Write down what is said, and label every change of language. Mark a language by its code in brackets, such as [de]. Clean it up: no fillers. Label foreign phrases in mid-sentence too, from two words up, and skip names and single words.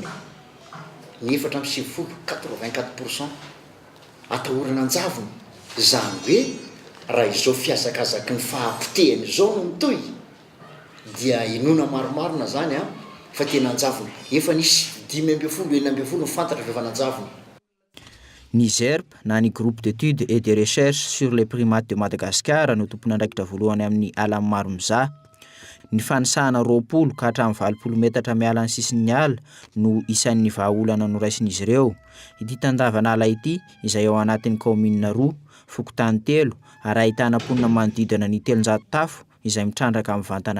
[mg] Ny 470 84% atahorana anjavony. Zany hoe raha izao fiazakazaky ny fahampitehany izao no mitoy dia inona maromarona zany fa tena anjavony. Efa nisy 10-12 fantatra rehefa nanjavony. Ny GERP na ny [fr] groupe d'études et de recherche sur les primates de Madagascar [mg] no tompona andraikitra voalohany amin'ny ala Maromizaha. Ny fanisahana 20 ka hatramin'ny 20 metatra miala ny sisin'ny ala no isan'ny vahaolana noraisin'izy ireo. Ity tandavanala ity izay ao anatin'ny commune 2, Fokotany 3 ary ahitana mponina manodidina ny 300 tafo izay mitrandraka amin'ny vantana